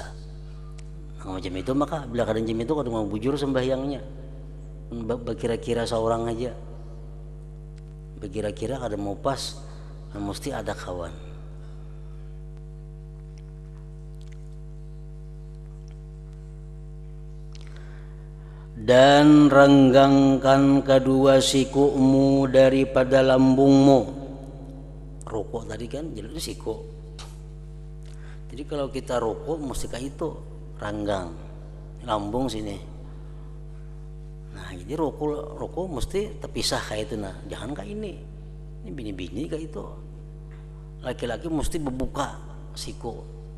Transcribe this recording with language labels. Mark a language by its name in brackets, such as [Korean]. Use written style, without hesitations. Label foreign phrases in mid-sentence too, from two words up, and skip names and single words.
[Banjar] Nah, macam itu maka bila kadang jam itu kalau mau bujur sembahyangnya kira-kira seorang aja, kira-kira kada mau pas, mesti ada kawan. Dan renggangkan kedua sikumu daripada lambungmu. Rukuk tadi kan jadi siku. Jadi kalau kita rukuk mesti kayak itu, ranggang lambung sini. Nah, jadi rukuk mesti terpisah kayak itu. Nah, jangan kayak ini bini-bini kayak itu. Laki-laki mesti membuka siku.